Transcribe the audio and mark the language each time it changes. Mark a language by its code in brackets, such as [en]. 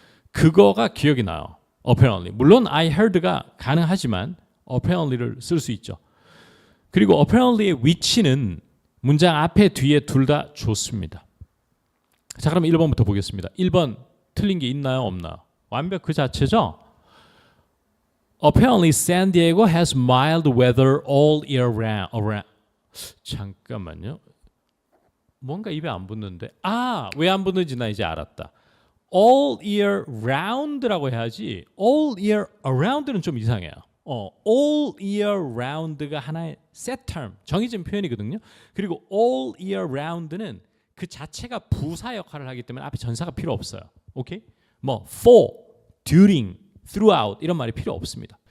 [ko] 그거가 기억이 나요. apparently. 물론 I heard가 가능하지만 apparently를 쓸 수 있죠. 그리고 apparently의 위치는 문장 앞에 뒤에 둘 다 좋습니다. 자, 그럼 1번부터 보겠습니다. 1번 틀린 게 있나요? 없나요? 완벽 그 자체죠? [en] Apparently San Diego has mild weather all year round. [ko] 잠깐만요. 뭔가 입에 안 붙는데. 왜 안 붙는지 나 이제 알았다. All year round라고 해야지 all year around는 좀 이상해요. all year round가 하나의 set term, 정해진 표현이거든요. 그리고 all year round는 그 자체가 부사 역할을 하기 때문에 앞에 전사가 필요 없어요. 오케이? 뭐 for, during, throughout 이런 말이 필요 없습니다.